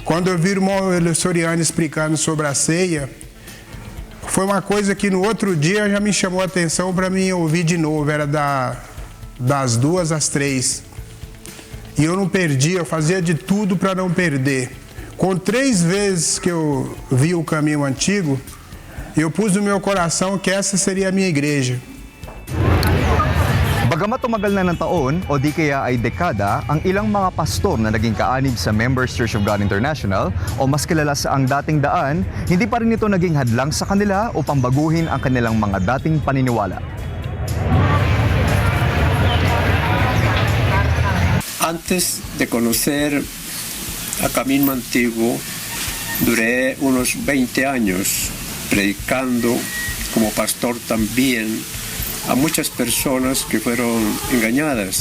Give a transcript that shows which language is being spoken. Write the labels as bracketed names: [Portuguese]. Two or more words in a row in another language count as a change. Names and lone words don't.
[Portuguese] Quando eu vi o irmão Eli Soriano explicando sobre a ceia, foi uma coisa que no outro dia já me chamou a atenção para mim ouvir de novo. Era das 2 às 3. E eu não perdi, eu fazia de tudo para não perder. Com 3 vezes que eu vi o caminho antigo, eu pus no meu coração que essa seria a minha igreja. [Filipino] Bagamat tumagal na ng taon o di kaya ay dekada, ang ilang mga pastor na naging kaanib sa Members Church of God International o mas kilala sa Ang Dating Daan, hindi pa rin ito naging hadlang sa kanila upang baguhin ang kanilang mga dating paniniwala. [Spanish] Antes de conocer a Camino Antiguo, duré unos 20 años predicando como pastor también a muchas personas que fueron engañadas.